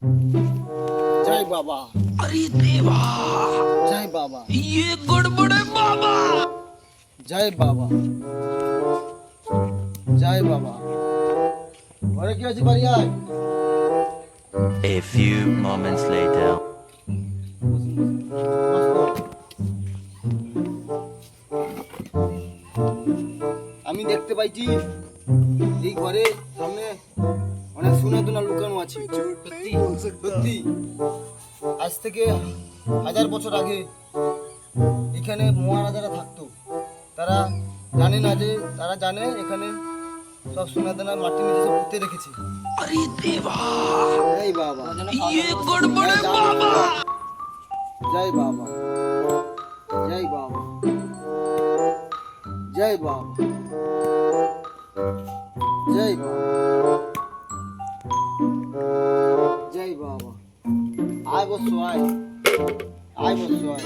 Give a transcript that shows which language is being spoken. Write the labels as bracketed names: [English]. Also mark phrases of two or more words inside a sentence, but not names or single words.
[Hindi] जय बाबा। अरे देवा, जय बाबा। ये गड़बड़ है बाबा। जय बाबा। जय बाबा। [Bangla] ঘরে কি আছে বাড়ি আয়। [English] A few moments later. [Bangla] আমি দেখতে পাইছি এই ঘরে সামনে অনেক সোনা দানা লুকানো আছে। সত্যি সত্যি আজ থেকে 1000 বছর আগে এখানে মহারাজারা থাকতো। তারা জানে না যে তারা জানে এখানে সব সোনা দানা মাটির নিচে সব পুঁতে রেখেছে। [Hindi] अरे देवा, [Bangla] জয় বাবা। [Hindi] ये गड़बड़ है बाबा। [Bangla] জয় বাবা। জয় বাবা। জয় বাবা। জয় বাবা। জয় বাবা। আয় বসো আয়। আয় বসো আয়।